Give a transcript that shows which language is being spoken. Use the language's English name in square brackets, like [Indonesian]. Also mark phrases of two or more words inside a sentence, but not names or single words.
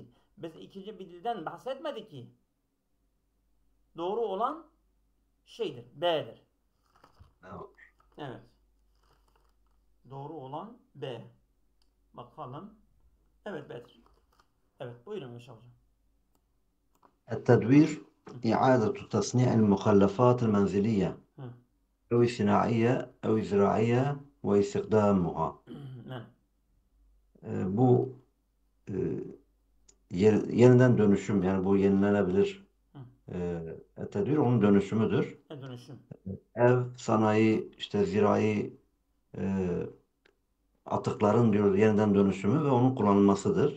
[Turkish] Biz ikinci bir dilden bahsetmedik ki. Doğru olan şeydir. B'dir. Evet. Doğru olan B. Bakalım. Evet B'dir. Evet buyurun Meşe Hocam. [Arabic] التدوير إعادة تصنيع المخلفات المنزلية أو الصناعية أو الزراعية واستخدامها. [Turkish] Bu yeniden dönüşüm, yani bu yenilenebilir tedbir onun dönüşümüdür. Dönüşüm. Ev, sanayi, işte zirai atıkların diyor yeniden dönüşümü ve onun kullanılmasıdır.